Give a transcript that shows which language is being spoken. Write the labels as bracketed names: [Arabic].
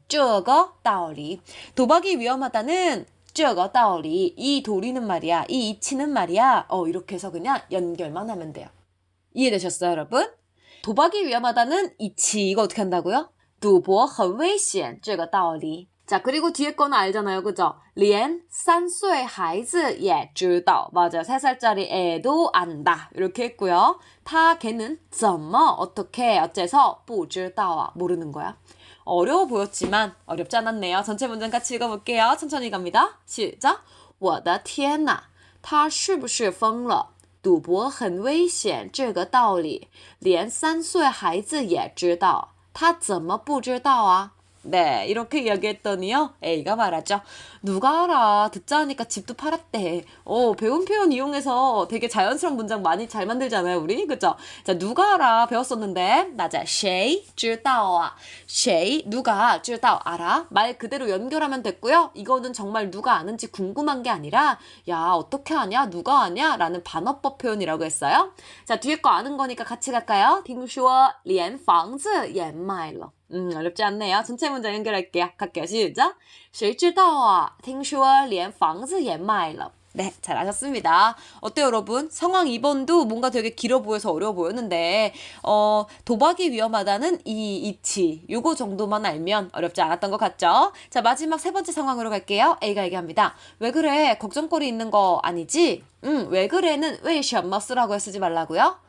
[Chinese] 这个道理 [Korean] 도박이 위험하다는 这个道理 이 도리는 말이야. 이 이치는 말이야. 이렇게 해서 그냥 연결만 하면 돼요. 이해되셨어요, 여러분? 도박이 위험하다는 이치 이거 어떻게 한다고요? [Chinese] 赌博很危险这个道理 [Korean] 자, 그리고 뒤에 거는 알잖아요. 그죠? [Chinese] 连3岁孩子也知道 [Korean] 맞아요. 3살짜리 애도 안다. 이렇게 했고요. 걔는 [Chinese] 怎么 [Korean] 어떻게 어째서 [Chinese] 不知道 [Korean] 모르는 거야. 어려워 보였지만 어렵지 않았네요. 전체 문장 같이 읽어볼게요. 천천히 갑니다. 시작. [Chinese] 我的天呐他是不是疯了赌博很危险这个道理连3岁孩子也知道他怎么不知道啊 [Korean] 네, 이렇게 이야기했더니요. A가 말하죠. 누가 알아. 듣자 하니까 집도 팔았대. 배운 표현 이용해서 되게 자연스러운 문장 많이 잘 만들잖아요, 우리. 그죠? 자, 누가 알아. 배웠었는데. 맞아. [Chinese] 谁知道啊? [Korean] 谁, 누가, 知道, 알아. 말 그대로 연결하면 됐고요. 이거는 정말 누가 아는지 궁금한 게 아니라 야, 어떻게 아냐? 누가 아냐? 라는 반어법 표현이라고 했어요. 자, 뒤에 거 아는 거니까 같이 갈까요? [Chinese] 听说连房子也卖了 [Korean] 어렵지 않네요. 전체 문장 연결할게요. 갈게요. 시작. [Chinese] 谁知道啊听说连房子也卖了 [Korean] 네, 잘하셨습니다. 어때요, 여러분? 상황 2번도 뭔가 되게 길어 보여서 어려워 보였는데, 도박이 위험하다는 이 이치, 요거 정도만 알면 어렵지 않았던 것 같죠? 자, 마지막 세 번째 상황으로 갈게요. A가 얘기합니다. 왜 그래? 걱정거리 있는 거 아니지? 왜 그래는 왜什么 쓰라고 쓰지 말라고요?